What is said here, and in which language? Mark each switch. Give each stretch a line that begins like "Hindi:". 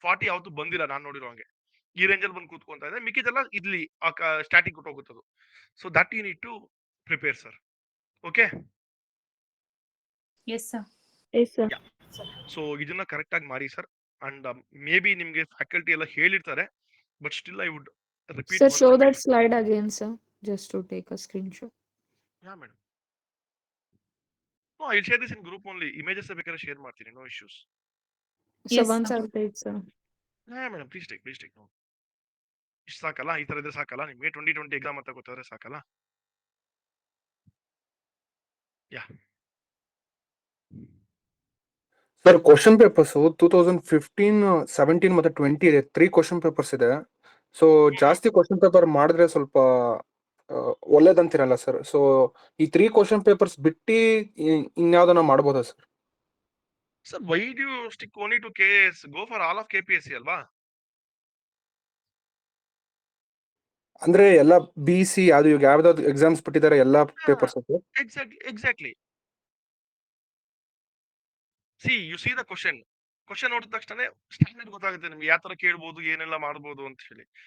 Kannada: 40 ಯಾವತ್ತು ಬಂದಿಲ್ಲ ನಾನು ನೋಡಿರೋ ಹಂಗೆ. ಈ ರೇಂಜ್ ಅಲ್ಲಿ ಬಂದು ಕೂತ್ಕೊಂತ ಇದೆ. ಮಿಕ್ಕಿದೆಲ್ಲ ಇಲ್ಲಿ static ಹೋಗುತ್ತದು.
English: So that you need to prepare, sir. Okay. Yes sir. Yes, sir.
Kannada: So ಇದನ್ನ ಕರೆಕ್ಟ್ ಆಗಿ ಮಾಡಿ, ಸರ್.
English: and may be
Kannada: ನಿಮ್ಗೆ ಫ್ಯಾಕಲ್ಟಿ ಎಲ್ಲ ಹೇಳಿರ್ತಾರೆ,
English: But still I would repeat. Sir, show that slide again, sir, just to take a screenshot. Yeah, madam. No, I'll share this in group only. Images ಬೇಕಾದ್ರೆ share ಮಾಡ್ತೀನಿ, no issues. So Yes, once sir. I'll take, sir. Yeah, madam, please take. No.
Kannada: ಇಷ್ಟು ಸಾಕಲ್ಲ, ಈ ತರ ಇದ್ರೆ ಸಾಕಲ್ಲ ನಿಮ್ಗೆ? 2020 exam ಅಂತ ಗೊತ್ತಾದ್ರೆ ಸಾಕಲ್ಲ?
English: Yeah.
Kannada: ಸರ್, ಕ್ವಶನ್ ಪೇಪರ್ಸ್ 2015, 17 ಮತ್ತೆ 20 ಇದೆ. 3 ಕ್ವಶನ್ ಪೇಪರ್ಸ್ ಇದೆ. ಸೊ ಜಾಸ್ತಿ ಕ್ವಶನ್ ಪೇಪರ್ ಮಾಡಿದ್ರೆ ಸ್ವಲ್ಪ ಒಳ್ಳೇದಂತೀರಲ್ಲ ಸರ್? ಸೊ ಈ 3 ಕ್ವಶನ್ ಪೇಪರ್ಸ್ ಬಿಟ್ಟು ಇನ್ಯಾವ್ದನ್ನ ಮಾಡ್ಬೋದಾ sir?
English: Sir, why do you stick only to KS? Go for all of KPSC ಅಲ್ವಾ?
Kannada: ಅಂದ್ರೆ ಎಲ್ಲ BC ಅದು ಇವಾಗ ಯಾವ್ದಾವ್ದು ಎಕ್ಸಾಮ್ಸ್ ಬಿಟ್ಟಿದ್ದಾರೆ ಎಲ್ಲ papers?
English: Exactly. See, you see the question
Kannada: ನೋಡಿದ ತಕ್ಷಣ ಸ್ಟ್ಯಾಂಡರ್ಡ್ ಗೊತ್ತಾಗುತ್ತೆ ನಿಮ್ಗೆ, ಯಾವ ತರ ಕೇಳ್ಬೋದು, ಏನೆಲ್ಲ ಮಾಡ್ಬೋದು ಅಂತ ಹೇಳಿ.